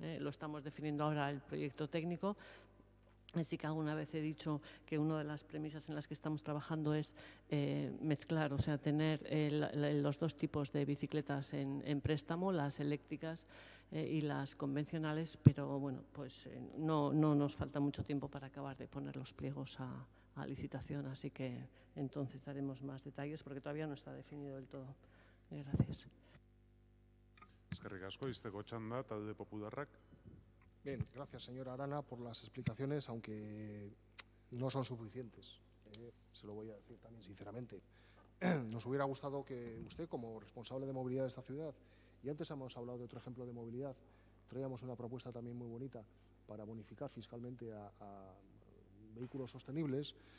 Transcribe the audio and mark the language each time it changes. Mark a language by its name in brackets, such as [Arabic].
[Spanish] Lo estamos definiendo ahora el proyecto técnico. Así que alguna vez he dicho que una de las premisas en las que estamos trabajando es mezclar, o sea, tener los dos tipos de bicicletas en préstamo, las eléctricas y las convencionales, pero bueno, pues no nos falta mucho tiempo para acabar de poner los pliegos a licitación, así que entonces daremos más detalles porque todavía no está definido del todo. Gracias. [Basque] Eskerrik asko, izteko txanda, talde popularrak. [Spanish] Bien, gracias señora Arana por las explicaciones, aunque no son suficientes. Se lo voy a decir también sinceramente. Nos hubiera gustado que usted, como responsable de movilidad de esta ciudad, y antes hemos hablado de otro ejemplo de movilidad, traíamos una propuesta también muy bonita para bonificar fiscalmente a vehículos sostenibles.